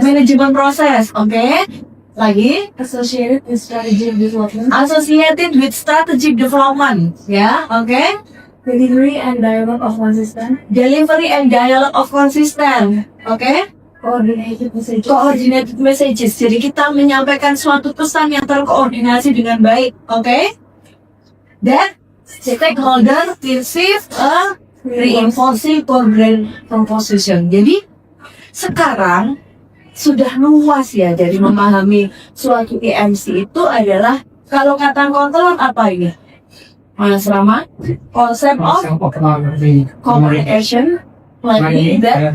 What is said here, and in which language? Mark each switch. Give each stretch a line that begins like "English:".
English: management process, oke? Lagi associated with strategic development, associated with strategic development, ya, oke? delivery and dialogue of consistent, Delivery and dialogue of consistent, oke? coordinated messages. Coordinated messages.
Indonesian: Jadi kita menyampaikan suatu pesan yang terkoordinasi dengan baik, oke?
English: Dan stakeholder receive a reinforcing core brand proposition.
Indonesian: Jadi sekarang sudah luas ya, jadi memahami suatu EMC itu adalah, kalau kata kontrol apa ini?
English: Mas Rama, concept of communication, like that.